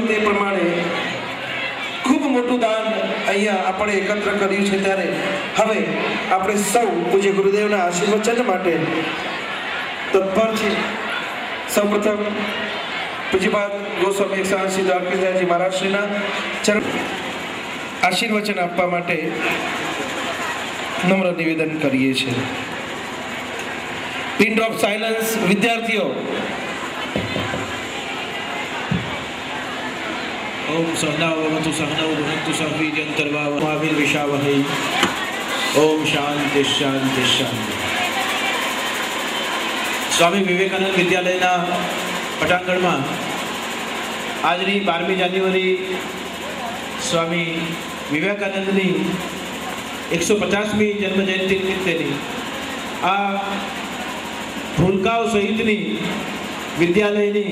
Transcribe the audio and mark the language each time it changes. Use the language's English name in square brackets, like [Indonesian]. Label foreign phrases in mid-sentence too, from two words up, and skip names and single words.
[Gujarati] તે પ્રમાણે ખૂબ મોટું દાન અહીંયા આપણે એકત્ર કર્યું છે ત્યારે હવે આપણે સૌ પૂજ્ય ગુરુદેવના આશીર્વચન માટે તત્પર છે સૌપ્રથમ પૂજ્યપાદ ગોસ્વામી 180 દ્વારકેશજી મહારાજશ્રીના ચરણ આશીર્વચન આપવા માટે નમ્ર નિવેદન કરીએ છીએ [English] pin drop silence [Gujarati] વિદ્યાર્થીઓ [Sanskrit] ओम सहना भवतु सहनौ भुनक्तु सह वीर्यं विशावहै ओम शांति शांति शांति [Gujarati] સ્વામી વિવેકાનંદ વિદ્યાલયના પટાંગણમાં આજની 12મી જાન્યુઆરી સ્વામી વિવેકાનંદની 150મી જન્મજયંતિ નિમિત્તેની આ ભૂલકાઓ સહિતની વિદ્યાલયની